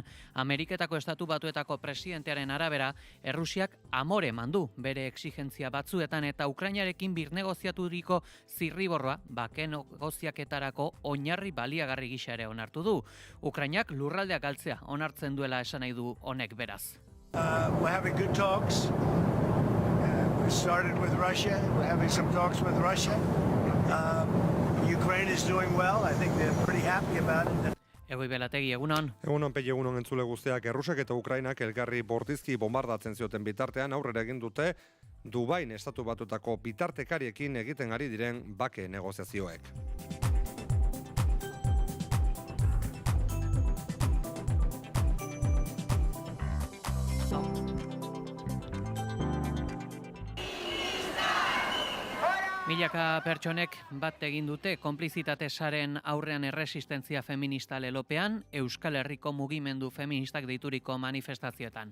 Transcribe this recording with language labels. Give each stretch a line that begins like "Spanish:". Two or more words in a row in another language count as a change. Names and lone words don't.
Basque: Ameriketako Estatu Batuetako presidentearen arabera, Errusiak amore mandu bere exigentzia batzuetan eta Ukrainarekin birnegoziaturiko zirriborroa bake negoziaketarako oinarri baliagarri gisa ere onartu du. Ukrainak lurraldeak galtzea onartzen duela esan nahi du honek beraz.
English: We're having good talks. We started with Russia. We're having some talks with Russia. Ukraine is doing well. I think they're pretty happy about it.
Basque: Egoi Belategi, egunon. Egunon, Pei, egunon entzule guztiak. Errusiak eta Ukrainak elgarri bortizki bombardatzen zioten bitartean aurrera egin dute Dubain Estatu Batuetako bitartekariekin egiten ari diren bake negoziazioek. Milaka pertsonek bat egin dute konplizitate saren aurrean erresistentzia feminista lelopean, Euskal Herriko mugimendu feministak deituriko manifestazioetan.